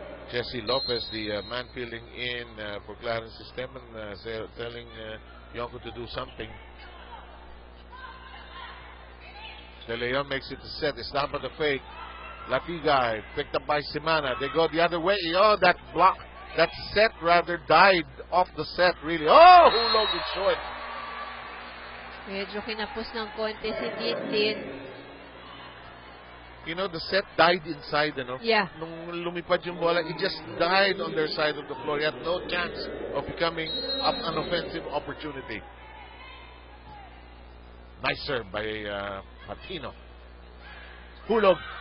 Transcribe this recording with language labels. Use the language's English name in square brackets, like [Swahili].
[English] Jesse Lopez, the man filling in for Clarence Esteban, telling Yonko to do something. De Leon makes it a set. It's not but a fake. Latigay, picked up by Semana. They go the other way. That block, that set rather died off the set, really. Hulog is short. [Filipino] Medyo kinapos ng konti si Din. [English] The set died inside, Yeah. [Filipino] Nung lumipad yung bola, [English] it just died on their side of the floor. He had no chance of becoming an offensive opportunity. Nice serve by Martino. Hulog.